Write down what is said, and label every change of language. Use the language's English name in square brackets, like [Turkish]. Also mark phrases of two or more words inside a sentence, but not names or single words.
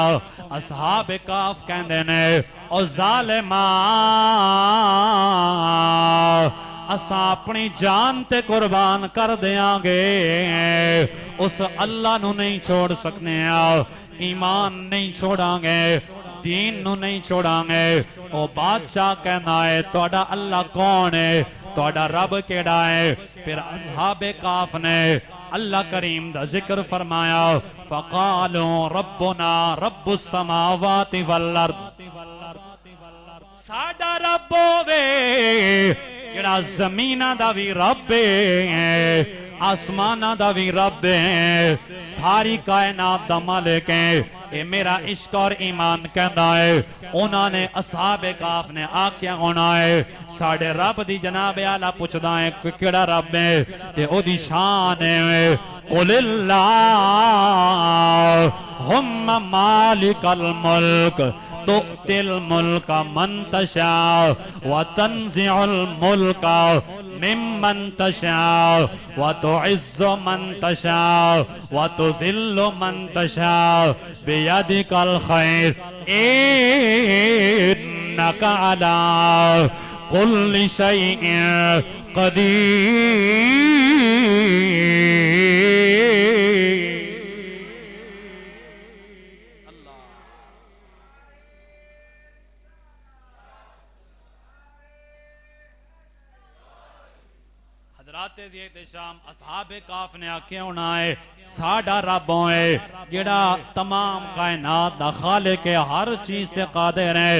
[Punjabi] اصحاب کہف کہندے نے، او ظالما اسا اپنی جان تے قربان کر دیں گے، اس اللہ نوں نہیں چھڈ سکنے، ایمان نہیں چھڈاں گے. دین نوں نہیں چھڈاں گے. او بادشاہ کہنا ہے تہاڈا اللہ کون ہے، تہاڈا رب کیہڑا ہے. فیر اصحاب کہف نے اللہ کریم دا ذکر فرمایا, [Arabic] فقالوا ربنا رب السماوات و الأرض, [Punjabi] ساڈا رب ہووے جیہڑا زمیناں دا بھی رب ہے، آسماناں دا بھی رب ہے، ساری کائنات دا مالک ہے. [Urdu] یہ میرا عشق اور ایمان کہتا ہے. [Punjabi] انہوں نے اصحاب کہف نے آکھیا ہونا ہے ساڈے رب دی جناب اعلیٰ پچھدا ہے کیہڑا رب ہے، تے اوہدی شان ہے [Arabic] قل اللهم مالك الملك تؤتي الملك من تشاء و تنزع الملك ممن تشاء و تعز من تشاء و تذل من تشاء بيدك الخير إنك على كل شيء قدير. [Punjabi] اصحاب کہف نے آکھیا ہونا ہے ساڈا رب ہے جیہڑا تمام کائنات دا خالق ہے، ہر چیز تے قادر ہے.